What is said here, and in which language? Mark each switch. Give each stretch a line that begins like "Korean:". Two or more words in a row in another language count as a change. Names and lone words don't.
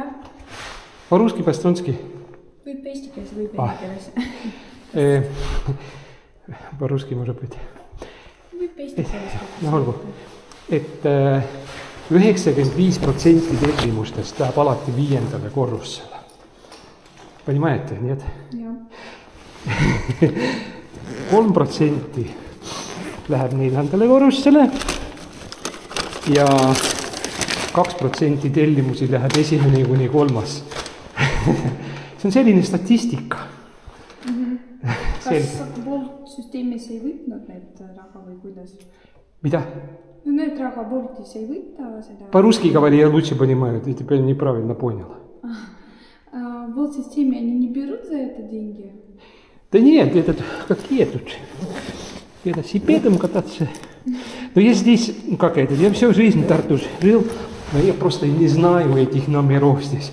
Russian: По-русски, по-эстонски?
Estonian: Võib eesti keeles, võib eesti keeles.
Russian: По-русски может быть.
Estonian: Võib eesti keeles. No olgu. Et 95% tellimustest läheb alati 5. korrussele.
Russian: Понимаете, нет?
Estonian: Jah. 3% läheb 4. korrussele ja 2% tellimusi läheb 1. kuni 3. See on selline statistika. Kas Bolt-süsteemis ei võtnud need raha või kuidas? Mida? No need raha Boltis ei võta seda...
Russian: По-русски говори, я лучше понимаю, ты теперь неправильно понял. Bolt-системе они не берут за это деньги? Да нет, этот, как едут. Велосипедом кататься. Но я здесь, как это, я всю жизнь в Тарту жил, но я просто не знаю этих номеров здесь.